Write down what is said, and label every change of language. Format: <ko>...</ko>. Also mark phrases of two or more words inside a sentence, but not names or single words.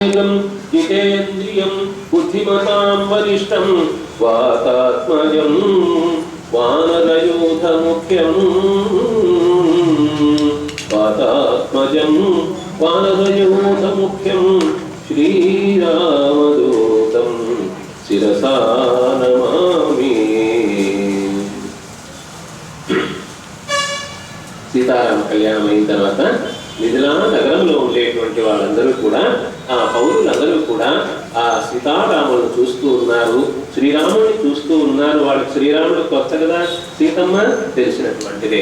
<sa>जितेन्द्रियं बुद्धिमतां वरिष्ठं वातात्मजं वानरयूथमुख्यं वातात्मजं वानरयूथमुख्यं श्रीरामदूतं शिरसा नमामि।</sa> <te>సీతారామ కళ్యాణం అయిన తర్వాత మిథిలా నగరంలో ఉండేటువంటి వాళ్ళందరూ కూడా ఆ పౌరులందరూ కూడా ఆ సీతారాములను చూస్తూ ఉన్నారు, శ్రీరాముడిని చూస్తూ ఉన్నారు. వాళ్ళకి శ్రీరాముడు కొత్త కదా, సీతమ్మ తెలిసినటువంటిదే.</te>